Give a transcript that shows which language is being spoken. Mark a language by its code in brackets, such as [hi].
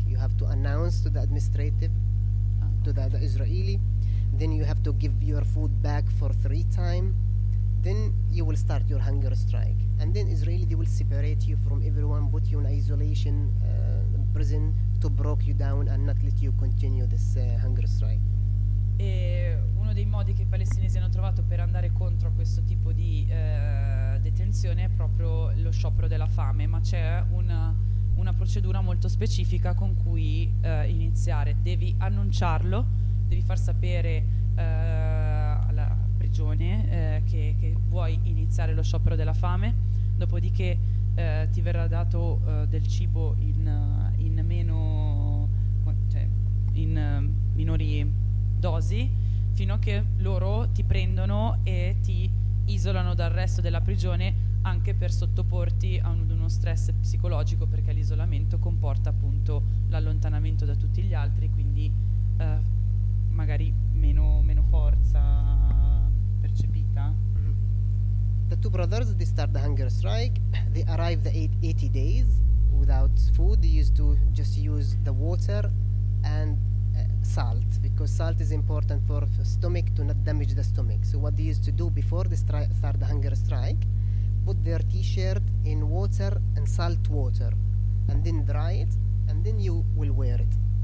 [en] You have to announce to the administrative, to the Israeli, then you have to give your food back for 3 times. Then you will start your hunger strike, and then Israeli, they will separate you from everyone, put you in isolation prison to break you down and not let you continue this hunger strike. [it] E uno dei modi che i palestinesi hanno trovato per andare contro questo tipo di detenzione è proprio lo sciopero della fame, ma c'è una procedura molto specifica con cui iniziare. Devi annunciarlo, devi far sapere alla prigione che vuoi iniziare lo sciopero della fame, dopodiché ti verrà dato del cibo in minori dosi, fino a che loro ti prendono e ti isolano dal resto della prigione, anche per sottoporti a uno stress psicologico, perché l'isolamento comporta appunto l'allontanamento da tutti gli altri, quindi magari meno forza percepita. [en] The two brothers, they start the hunger strike. They arrive the 80 days without food. They used to just use the water and salt, because salt is important for stomach to not damage the stomach. So what they used to do before they start the hunger strike, put their t-shirt in water and salt water, and then dry it, and then you will wear it.